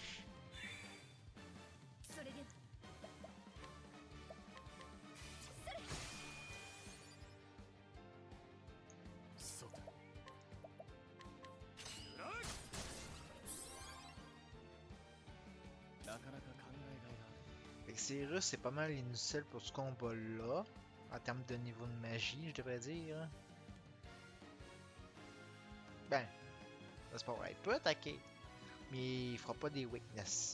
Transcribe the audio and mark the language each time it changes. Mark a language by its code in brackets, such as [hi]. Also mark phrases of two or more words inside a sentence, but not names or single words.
[ja] それでは。それ。そうだ。なかなか考えがいがある。 [fr] Fait que Cyrus, c'est pas mal inutile pour ce combat-là. En termes de niveau de magie, je devrais dire. Ben, c'est pas vrai. Il peut attaquer, mais il fera pas des weakness.